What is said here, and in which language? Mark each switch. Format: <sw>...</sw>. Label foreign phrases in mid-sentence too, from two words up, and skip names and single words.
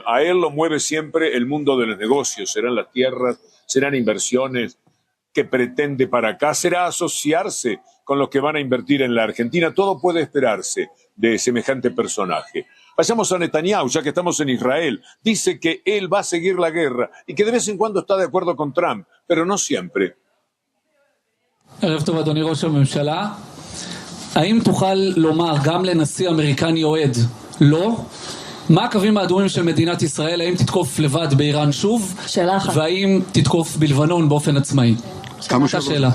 <es>A él lo mueve siempre el mundo de los negocios. Serán las tierras, serán inversiones que pretende para acá, será asociarse con los que van a invertir en la Argentina. Todo puede esperarse de semejante personaje. Vayamos a Netanyahu, ya que estamos en Israel. Dice que él va a seguir la guerra y que de vez en cuando está de acuerdo con Trump, pero no siempre.</es> <he>ערב טוב אדוני ראש הממשלה. האם תוכל לומר גם לנשיא אמריקני אוהד לא? מה הקווים האדומים של מדינת ישראל? האם תתקוף לבד באיראן שוב? שאלה אחת. והאם תתקוף בלבנון באופן עצמאי? אותה שאלה.</he>